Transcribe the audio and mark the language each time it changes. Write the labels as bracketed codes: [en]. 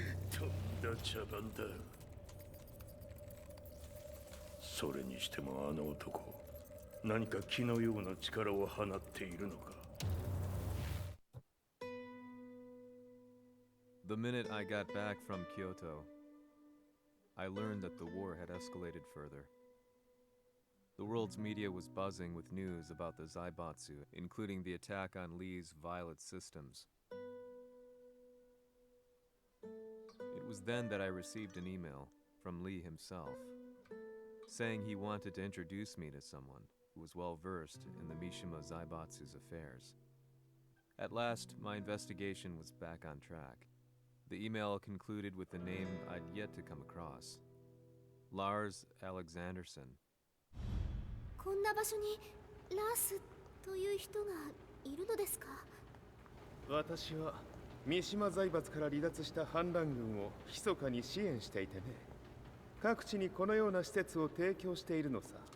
[ja] とんだ茶番だ。それにしてもあの男、何か気のような力を放っているのか。 [en] The minute I got back from Kyoto, I learned that the war had escalated further. The world's media was buzzing with news about the Zaibatsu, including the attack on Lee's Violet systems. It was then that I received an email from Lee himself, saying he wanted to introduce me to someone who was well versed in the Mishima Zaibatsu's affairs. At last, my investigation was back on track. The email concluded with a name I'd yet to come across. Lars Alexanderson. [ja] こんな場所にラースという人がいるのですか？私は三島財閥から離脱した反乱軍を密かに支援していてね。各地にこのような施設を提供しているのさ。